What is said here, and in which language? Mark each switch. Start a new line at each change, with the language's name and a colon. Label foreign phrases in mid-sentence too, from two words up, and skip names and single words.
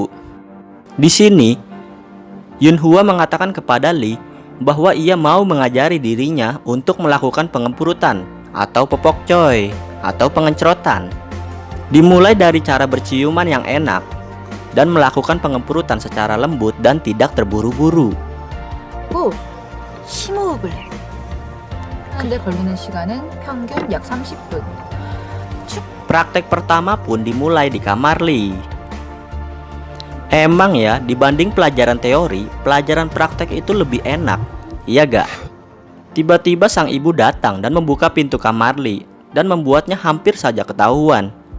Indonesian: Di sini, Yunhua mengatakan kepada Lee bahwa ia mau mengajari dirinya untuk melakukan pengempurutan atau popokcoy atau pengencrotan. Dimulai dari cara berciuman yang enak dan melakukan pengempurutan secara lembut dan tidak terburu-buru.
Korean: 오, 심호흡을 해. 근데 걸리는 시간은 평균 약 30분.
Indonesian: Praktek pertama pun dimulai di kamar Lee. Emang ya, dibanding pelajaran teori, pelajaran praktek itu lebih enak, iya gak? Tiba-tiba sang ibu datang dan membuka pintu kamar Lee dan membuatnya hampir saja ketahuan.